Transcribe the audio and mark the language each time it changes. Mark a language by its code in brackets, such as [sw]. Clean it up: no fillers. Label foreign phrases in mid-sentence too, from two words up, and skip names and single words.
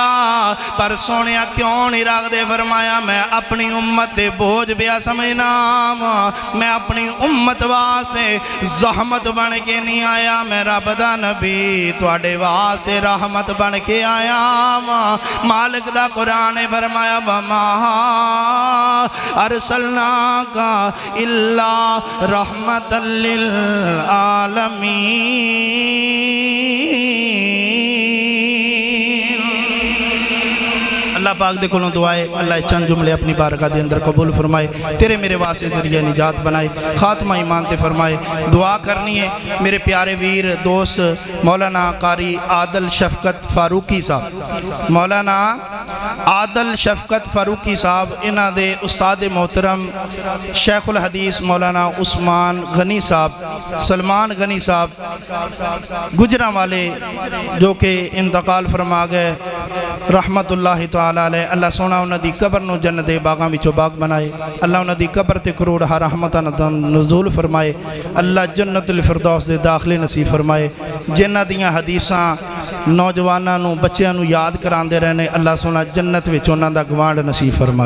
[pa] پر سوہنیا کیوں نہیں رکھدے؟ فرمایا میں اپنی امت دے بوجھ پیا سمجھنا، میں اپنی امت واسطے زحمت بن کے نہیں آیا، میں رب دا نبی تہاڈے واسطے رحمت بن کے آیا واں. مالک دا قرآن نے فرمایا [ar] وما أرسلناك إلا رحمة للعالمين. [pa] اللہ پاک دے کولوں دعا اے اللہ چند جملے اپنی بارگاہ دے اندر قبول فرمائے، تیرے میرے واسطے ذریعہ نجات بنائے، خاتمہ ایمان تے فرمائے. دعا کرنی ہے میرے پیارے ویر دوست مولانا قاری عادل شفقت فاروقی صاحب، مولانا عادل شفقت فاروقی صاحب، اینہاں دے استاد محترم شیخ الحدیث مولانا عثمان غنی صاحب، سلمان غنی صاحب گوجرانوالے جو کہ انتقال فرما گئے [ar] رحمة الله تعالى عليه. [pa] اللہ سوہنا اوہناں دی قبر نوں جنت دے باغاں وچوں باغ بنائے۔ اللہ اوہناں دی قبر تے کروڑ رحمتاں دا نزول فرمائے. اللہ جنت الفردوس دے داخلے نصیب فرمائے. جنہاں دیاں حدیثاں نوجواناں نوں بچیاں نوں یاد کراندے رہے، اللہ سوہنا جنت وچ اوہناں دا گوانڈ نصیب فرمائے.